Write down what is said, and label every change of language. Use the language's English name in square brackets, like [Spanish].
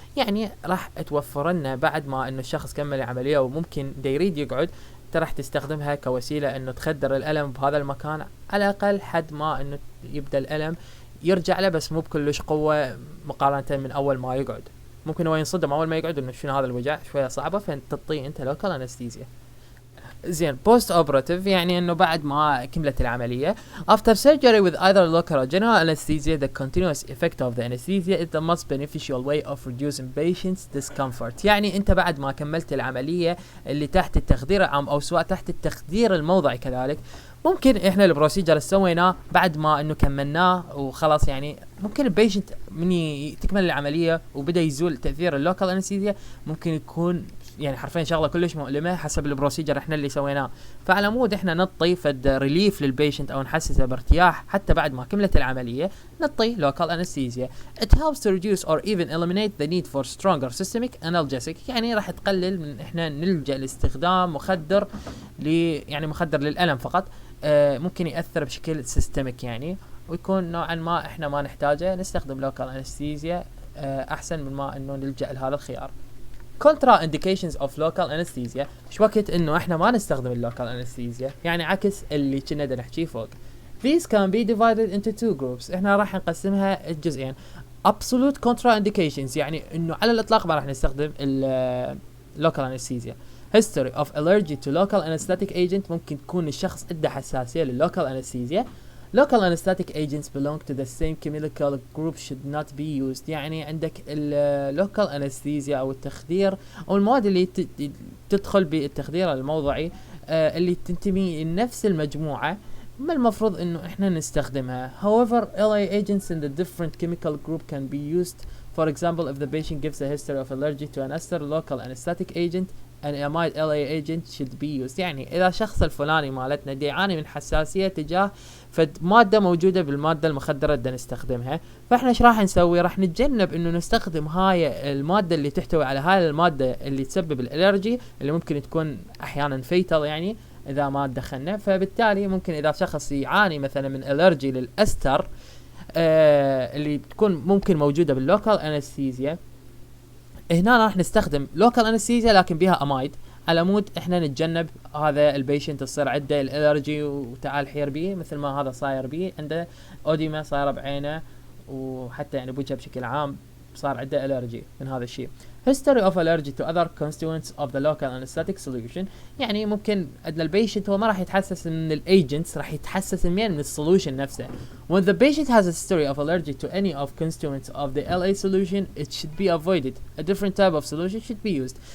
[Arabic] يعني راح توفر لنا بعد ما انه الشخص كمل العمليه وممكن دا يريد يقعد، انت راح تستخدمها كوسيله انه تخدر الالم بهذا المكان على الاقل حد ما انه يبدا الالم يرجع له، بس مو بكلش قوه مقارنه من اول ما يقعد. ممكن هو ينصدم اول ما يقعد انه شنو هذا الوجع شويه صعبه، فانت تعطيه انت لوكال انستيزيا. زين. بوست اوبراتيف يعني انه بعد ما كملت العمليه. [English] After surgery with either local or general anesthesia, the continuous effect of the anesthesia is the most beneficial way of reducing patients' discomfort. [Arabic] يعني انت بعد ما كملت العمليه اللي تحت التخدير العام او سواء تحت التخدير الموضعي كذلك، ممكن احنا البروسيجر اللي سويناه بعد ما انه كملناه وخلاص، يعني ممكن البيشنت من تكمل العمليه وبدا يزول تاثير اللوكال انستيزيا ممكن يكون يعني حرفيا شغله كلش مؤلمه حسب البروسيجر احنا اللي سويناه، فعلى مود احنا نعطي فد ريليف للبيشنت او نحسسه بارتياح حتى بعد ما كملت العمليه، نعطي لوكال انستيزيا. [English] It helps to reduce or even eliminate the need for stronger systemic analgesic. [Arabic] يعني راح تقلل من احنا نلجأ لاستخدام مخدر يعني مخدر للالم فقط، ممكن يأثر بشكل سيستميك يعني، ويكون نوعا ما احنا ما نحتاجه، نستخدم لوكال انستيزيا احسن من ما انه نلجأ لهذا الخيار. [English] contra indications of local anesthesia. [Arabic] مش وقت انه احنا ما نستخدم اللوكال انستيزيا، يعني عكس اللي كنا دا نحكي فوق. [English] These can be divided into two groups. [Arabic] احنا راح نقسمها الجزئين. [English] Absolute contraindications [Arabic] يعني انه على الاطلاق ما راح نستخدم اللوكال انستيزيا. [English] History of allergy to local anesthetic agent. [Arabic] ممكن تكون الشخص عنده حساسية لللوكال انستيزيا. [English] Local anesthetic agents belong to the same chemical group should not be used. [Arabic] يعني عندك اللوكال انستيزيا او التخدير او المواد اللي تدخل بالتخدير الموضعي اللي تنتمي لنفس المجموعة ما المفروض انه احنا نستخدمها. [English] However, LA agents in the different chemical group can be used. For example, if the patient gives a history of allergy to an ester local anesthetic agent, an amide LA agent should be used. [Arabic] يعني اذا الشخص الفلاني مالتنا دي يعاني من حساسية تجاه فد مادة موجودة بالمادة المخدرة بدنا نستخدمها، فاحنا ايش راح نسوي؟ راح نتجنب انه نستخدم هاي المادة اللي تحتوي على هاي المادة اللي تسبب الالرجي اللي ممكن تكون احيانا فيتال يعني اذا ما دخلنا. فبالتالي ممكن اذا شخص يعاني مثلا من الرجي للاستر اللي بتكون ممكن موجودة باللوكال انستيزيا، هنا راح نستخدم لوكال انستيزيا لكن بها امايد على مود احنا نتجنب هذا البيشنت تصير عنده الالرجي وتعال حير بيه مثل ما هذا صاير بيه، عنده اوديما صايره بعينه وحتى يعني بوجهه بشكل عام صار عنده الرجي من هذا الشيء. [English] history of allergy to other constituents of the local anesthetic solution، [Arabic] يعني ممكن عندنا البيشنت هو ما راح يتحسس من الايجنتس، راح يتحسس من السولوشن نفسه. [English] when the patient has a history of allergy to any of constituents of the LA solution it should be avoided. a different type of solution should be used.